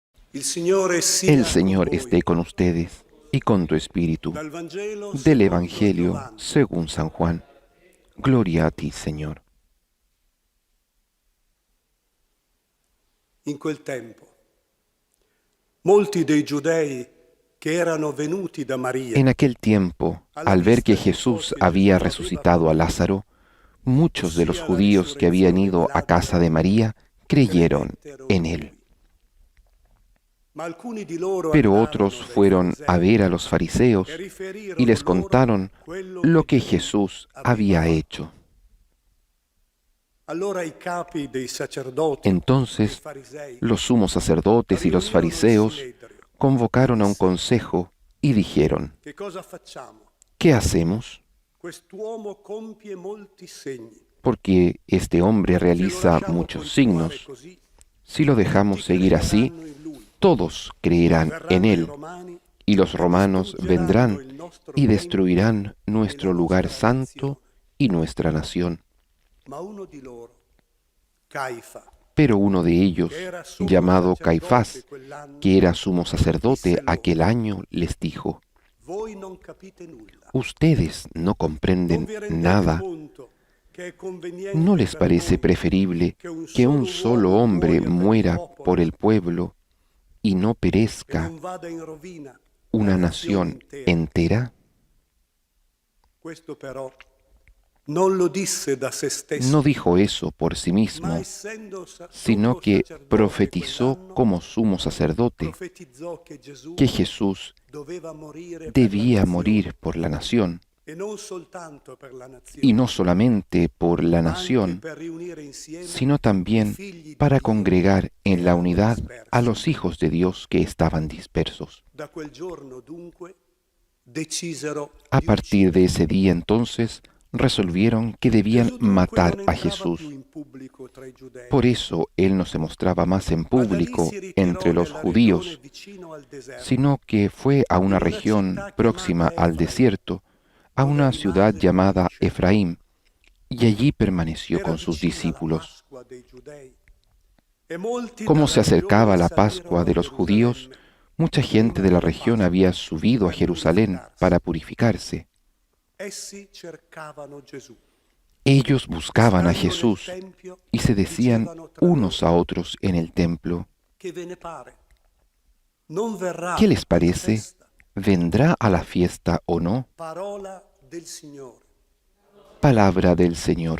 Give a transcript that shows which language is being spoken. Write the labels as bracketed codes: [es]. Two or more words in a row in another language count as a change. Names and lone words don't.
[it] Il Signore [es] El [it] sia con [es] Señor [it] voi. [es] esté con ustedes y con tu espíritu. [it] Dal Vangelo [es] Del [it] secondo [es] Evangelio [it] Giovanni. [es] según San Juan. Gloria a ti, Señor. [it] In quel tempo, molti dei giudei che erano venuti da Maria [es] En aquel tiempo, [it] alla [es] al ver que [it] vista di ciò [es] Jesús [it] che [es] había [it] Gesù aveva [es] resucitado a [it] fatto, [es] Lázaro, muchos de los [it] ossia la [es] judíos que habían [it] risurrezione di [es] ido a casa [it] Lazzaro, [es] de María creyeron [it] credettero [es] en [it] in [es] él. [it] lui. Ma alcuni di loro [es] Pero otros [it] andarono dai [es] fueron a [it] farisei [es] ver a los [it] e [es] fariseos y [it] riferirono [es] les [it] loro [es] contaron [it] quello [es] lo [it] che [es] que [it] Gesù [es] Jesús [it] aveva [es] había [it] fatto. [es] hecho. [it] Allora i capi dei sacerdoti e i [es] Entonces [it] farisei [es] los sumos sacerdotes y los [it] riunirono il [es] fariseos [it] Sinedrio e [es] convocaron a un [it] dissero: [es] consejo y dijeron: [it] che cosa facciamo? [es] ¿qué hacemos? [it] Quest'uomo compie molti segni. [es] Porque este hombre [it] Se lo [es] realiza [it] lasciamo [es] muchos [it] continuare [es] signos. [it] così, [es] Si lo [it] tutti [es] dejamos seguir así, [it] crederanno in lui. [es] todos creerán en [it] Verranno i [es] él, [it] romani [es] y los [it] e [es] romanos [it] distruggeranno [es] vendrán [it] il nostro [es] y [it] tempio [es] destruirán [it] e la [es] nuestro lugar [it] nostra [es] santo [it] nazione. [es] y nuestra nación. [it] Ma uno di loro, Caifa, [es] Pero uno de ellos, [it] che era sommo [es] llamado [it] sacerdote [es] Caifás, [it] quell'anno, [es] que era sumo sacerdote [it] disse loro: [es] aquel año, les dijo: [it] voi non capite nulla. [es] ustedes no [it] Non [es] comprenden [it] vi rendete [es] nada. [it] conto che è [es] ¿No [it] conveniente [es] les [it] per [es] parece [it] noi [es] preferible [it] che un [es] que un [it] solo [es] solo [it] uomo [es] hombre [it] muoia per il [es] muera por [it] popolo [es] el pueblo y no [it] e [es] perezca [it] non vada in rovina la [es] una [it] nazione [es] nación [it] intera? [es] entera? [it] Questo però non lo disse da se [es] No [it] stesso, [es] dijo eso por sí [it] ma [es] mismo, [it] essendo [es] sino [it] sommo [es] que [it] sacerdote [es] profetizó [it] quell'anno, [es] como sumo sacerdote [it] profetizzò che Gesù [es] que Jesús [it] doveva morire per la [es] debía [it] nazione [es] morir por la nación, [it] e non soltanto per la [es] y no [it] nazione, [es] solamente por la [it] ma anche [es] nación, [it] per riunire insieme [es] sino [it] i [es] también [it] figli di [es] para [it] Dio [es] congregar [it] che [es] en la [it] erano [es] unidad a [it] dispersi. [es] los hijos de Dios que estaban dispersos. [it] Da quel giorno dunque decisero [es] A [it] di [es] partir de [it] ucciderlo. [es] ese día entonces resolvieron que debían [it] Gesù dunque [es] matar [it] non [es] a [it] entrava più [es] Jesús. [it] in pubblico tra i giudei, [es] Por eso él no se mostraba más en [it] ma da lì [es] público [it] si ritirò [es] entre los [it] nella regione [es] judíos, [it] vicino al deserto, [es] sino que fue a una [it] in una [es] región [it] città [es] próxima [it] chiamata [es] al [it] Efraim, [es] desierto, a [it] dove [es] una ciudad [it] rimase con i [es] llamada [it] discepoli. [es] Efraín, y allí permaneció [it] Era [es] con sus [it] vicina la [es] discípulos. [it] Pasqua dei Giudei e molti [es] Como [it] dalla [es] se acercaba [it] regione [es] la [it] salirono [es] Pascua [it] a [es] de los judíos, [it] Gerusalemme [es] mucha gente [it] prima [es] de la [it] della [es] región [it] Pasqua [es] había subido a [it] per [es] Jerusalén [it] purificarsi. [es] para purificarse. [it] Essi cercavano Gesù. [es] Ellos buscaban a [it] Stando nel [es] Jesús [it] tempio, [es] y se decían [it] dicevano tra [es] unos [it] loro: [es] a otros en el templo: [it] che ve ne pare? Non verrà [es] ¿qué les [it] alla [es] parece? [it] festa? [es] ¿Vendrá a la fiesta o no? [it] Parola del Signore. [es] Palabra del Señor.